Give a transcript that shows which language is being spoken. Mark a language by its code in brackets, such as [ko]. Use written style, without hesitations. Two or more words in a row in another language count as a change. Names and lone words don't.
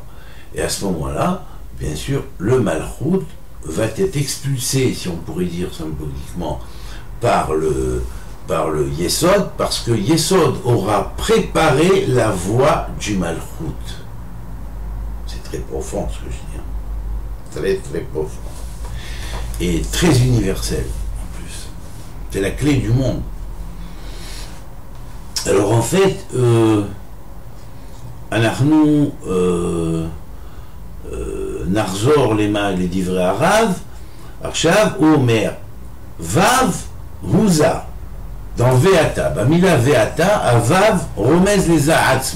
[fr] Et à ce moment-là, bien sûr, le Malchut va être expulsé, si on pourrait dire symboliquement, par le Yesod, parce que Yesod aura préparé la voie du Malchut. C'est très profond ce que je dis. Très très profond. Et très universel en plus. C'est la clé du monde. Alors en fait, [he] אנחנו נחזור לדברי הרב. עכשיו הוא אומר, וו הוזה, dans ואתה, במילה ואתה, הוו רומז לזה עצמו.